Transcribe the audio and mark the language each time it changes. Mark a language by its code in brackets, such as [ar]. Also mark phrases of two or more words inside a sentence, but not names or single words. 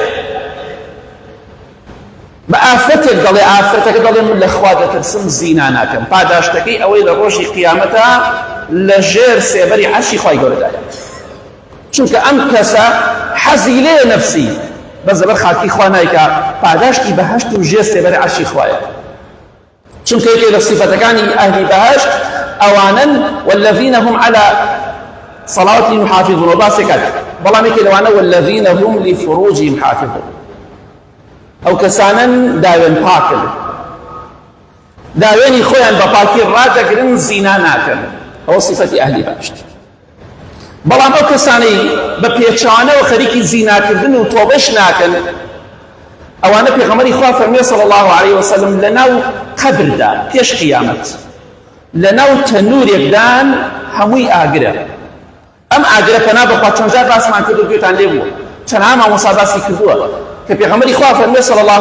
[ckb] بە ئافرەتێک دەڵێ ئافرەتەکە دەڵێ من لە خوا دەترسم زینا ناکەم پاداشتەکەی ئەوەی لە ڕۆژی قیامەتە لە ژێر سێبەری عەرشی خوای گەورەدایە چونکە ئەم کەسە حەزی لێ نەفسی بەس لەبەر خاکی خوا نایکا پاداشتی بەهەشت و ژێر سێبەری عەرشی خوایە چونکە یەکێک لە صیفەتەکانی ئەهلی بەهەشت ئەوانن [ar] والذین هم على صلواتهم يحافظون [ckb] وباسێک کات بەڵام یەکێک لەوانە [ar] والذین هم لفروجهم حافظون [ckb] ئەو کەسانن داوێن پاکن داوێنی خۆیان بە پاکی ڕادەگرن زینا ناکەن ئەوە صیفەتی ئەهلی بەهەشت بەڵام ئەو کەسانەی بە پێچانەوە خەریکی زیناکردن و تۆبەش ناکەن ئەوانە پێغەمبەری خوا فەرمووی [ar] صلی الله علیه وسلم [ckb] لەناو قەبردا پێش قیامەت لەناو تەنورێکدان هەمووی ئاگرە ئەم ئاگرە پەنا بەخوا چەند جار باسمان کرد و گوێتان لێ بووە چەند مامۆستا باسی کردووە کە پێغەمبەری خوا فەرمووی [ar] صلی الله